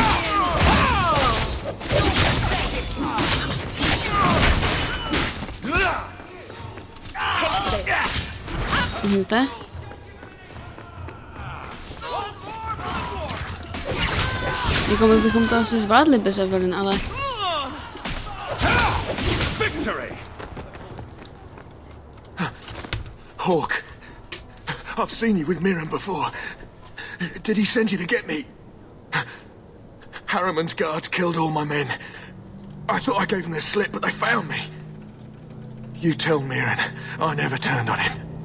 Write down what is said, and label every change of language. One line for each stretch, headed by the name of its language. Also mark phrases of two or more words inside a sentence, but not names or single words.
Czech: Hnute? Jako my bychom to asi zvládli bez Evelyn, ale...
English: Hawk, I've seen you with Miriam before. Did he send you to get me? Harriman's guards killed all my men. I thought I gave them the slip, but they found me. You tell Miriam I never turned on him.